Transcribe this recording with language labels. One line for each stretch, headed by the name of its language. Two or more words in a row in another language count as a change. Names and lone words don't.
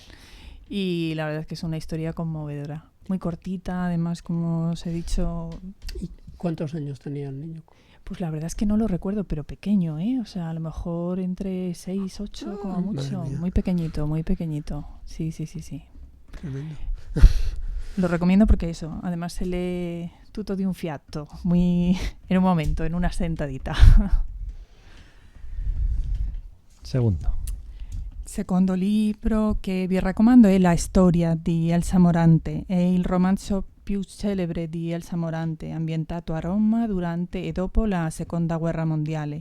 Spanish: Y la verdad es que es una historia conmovedora. Muy cortita, además, como os he dicho. ¿Y cuántos años tenía el niño? Pues la verdad es que no lo recuerdo, pero pequeño, ¿eh? O sea, a lo mejor entre 6, 8, como mucho. Muy pequeñito, muy pequeñito. Sí. Tremendo. Lo recomiendo porque eso, además se lee
Italian: tutto di un fiato,
Spanish: muy en un momento, en una sentadita.
Italian: Secondo libro che vi raccomando è La storia di Elsa Morante. È il romanzo più celebre di Elsa Morante, ambientato a Roma durante e dopo la Seconda Guerra Mondiale.